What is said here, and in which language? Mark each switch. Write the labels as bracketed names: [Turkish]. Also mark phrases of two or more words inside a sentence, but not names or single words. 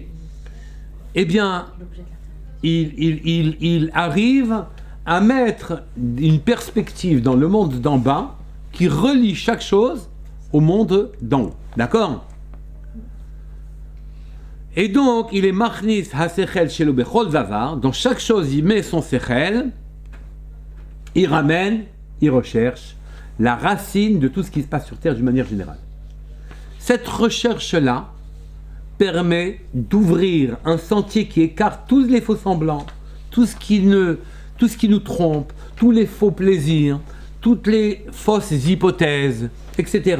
[French] Eh bien, il arrive à mettre une perspective dans le monde d'en bas qui relie chaque chose au monde d'en haut. D'accord ? Et donc, il est [Hebrew] מכניס השכל שלו בכל דבר. [French] Dans chaque chose, il met son sechel. Il ramène, il recherche la racine de tout ce qui se passe sur Terre d'une manière générale. Cette recherche-là permet d'ouvrir un sentier qui écarte tous les faux semblants, tout ce qui nous trompe, tous les faux plaisirs, toutes les fausses hypothèses, etc.